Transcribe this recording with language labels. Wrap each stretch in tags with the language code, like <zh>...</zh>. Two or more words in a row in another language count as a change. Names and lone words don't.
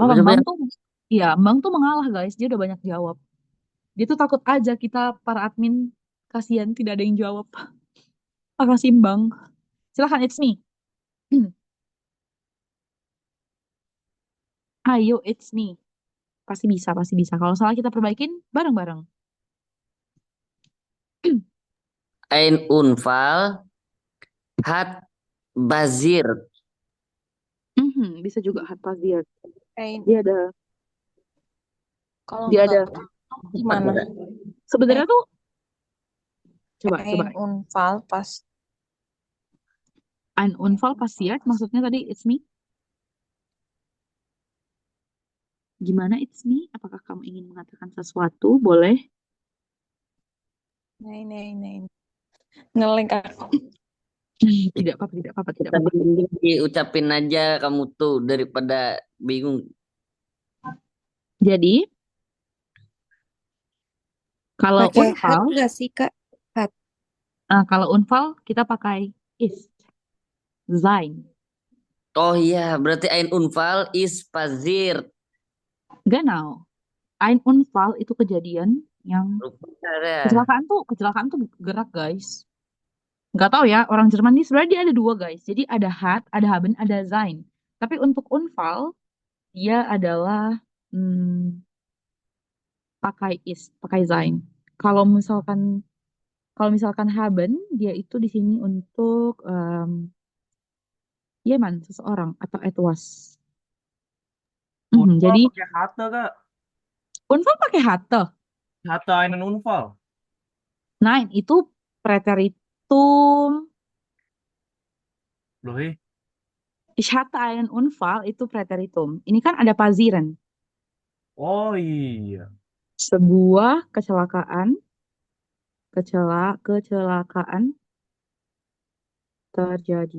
<id>Coba apa-apa, coba. Bang tuh. Iya, Bang tuh mengalah, guys. Dia udah banyak jawab. Dia tuh takut aja kita para admin kasihan tidak ada yang jawab. Makasih, Bang. Silakan,</id> <en>it's me.</en> <id>Ayo,</id> <en>it's me.</en> <id>Pasti bisa, pasti bisa. Kalau salah kita perbaikin bareng-bareng.</id> <de>Ein Unfall hat basiert.</de> <id>Bisa juga</id> <de>hat passiert. Ein,</de> <id>Dia ada kalau dia nggak ada gimana? sebenarnya tuh coba</id> <de>Ein Unfall pas ein Unfall passiert</de> <id>maksudnya tadi</id> <en>it's me.</en> <de>Gimana</de> <en>it's me?</en> <id>Apakah kamu ingin mengatakan sesuatu? Boleh. Nein. Ngelink aku. Tidak apa-apa, tidak apa-apa, tidak Tapi apa-apa. mending diucapin aja kamu tuh daripada bingung. Jadi kalau Pakai hat Unfall, nggak sih, Kak? Hat. kalau Unfall kita pakai ist, sein. Oh iya, berarti</id> <de>ein Unfall is passiert.</de> <id>Genau.</id> <de>Ein Unfall</de> <id>itu kejadian yang Ada. kecelakaan tuh gerak, guys. Nggak tahu ya, orang Jerman ini sebenarnya dia ada 2, guys. Jadi ada hat, ada haben, ada sein. Tapi untuk Unfall dia adalah pakai is, pakai sein. Kalau misalkan Kalau misalkan haben, dia itu di sini untuk Yeman, seseorang atau etwas. Unfall Jadi pakai hatte, Kak. unfal pakai hatte.</id> <de>Hatte einen Unfall. Nein,</de> <id>itu preteritum. Loh,</id> <de>Ich hatte einen Unfall</de> <id>itu preteritum. Ini kan ada pazieren. oh iya. Sebuah kecelakaan terjadi.</id>